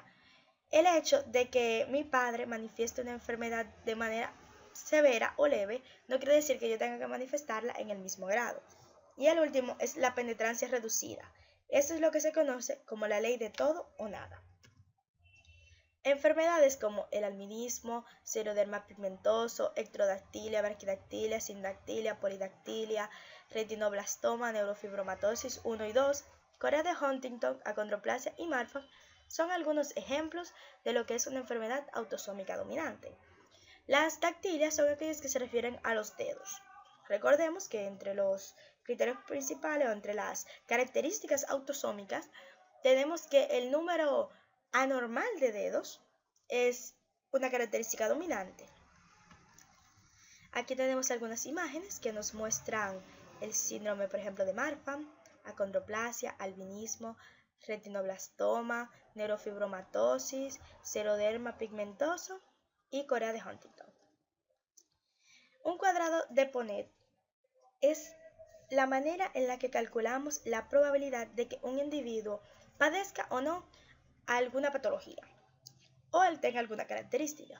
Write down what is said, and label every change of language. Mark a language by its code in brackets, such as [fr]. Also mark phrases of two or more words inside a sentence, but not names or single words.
[es] El hecho de que mi padre manifieste una enfermedad de manera severa o leve no quiere decir que yo tenga que manifestarla en el mismo grado. Y el último es la penetrancia reducida. Esto es lo que se conoce como la ley de todo o nada. Enfermedades como el albinismo, xeroderma pigmentoso, ectrodactilia, braquidactilia, sindactilia, polidactilia, retinoblastoma, neurofibromatosis 1 y 2, Corea de Huntington, acondroplasia y Marfan son algunos ejemplos de lo que es una enfermedad autosómica dominante. Las dactilias son aquellas que se refieren a los dedos. Recordemos que entre los criterios principales o entre las características autosómicas tenemos que el número anormal de dedos es una característica dominante. Aquí tenemos algunas imágenes que nos muestran el síndrome, por ejemplo, de Marfan, acondroplasia, albinismo, retinoblastoma, neurofibromatosis, xeroderma pigmentoso y Corea de Huntington. Un cuadrado de Punnett es la manera en la que calculamos la probabilidad de que un individuo padezca o no alguna patología o él tenga alguna característica.